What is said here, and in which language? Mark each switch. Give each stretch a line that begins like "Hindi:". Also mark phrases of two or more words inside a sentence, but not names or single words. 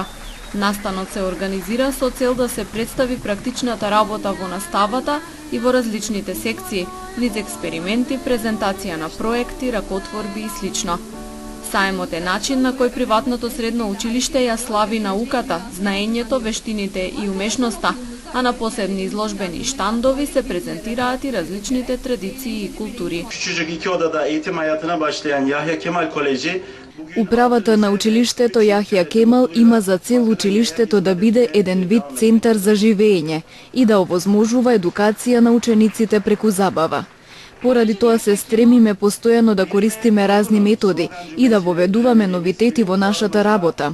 Macedonian: Настанот се организира со цел да се представи практичната работа во наставата и во различните секции, низ експерименти, презентација на проекти, ракотворби и слично. Саемот е начин на кој приватното средно училиште ја слави науката, знаењето, вештините и умешноста, а на посебни изложбени штандови се презентираат и различните традиции и култури.
Turkish: Küçücük 2 odada eğitim hayatına başlayan Yahya Kemal Koleji
Macedonian: Управата на училиштето Јахја Кемал има за цел училиштето да биде еден вид центар за живење и да овозможува едукација на учениците преку забава. Поради тоа се стремиме постојано да користиме разни методи и да воведуваме новитети во нашата работа.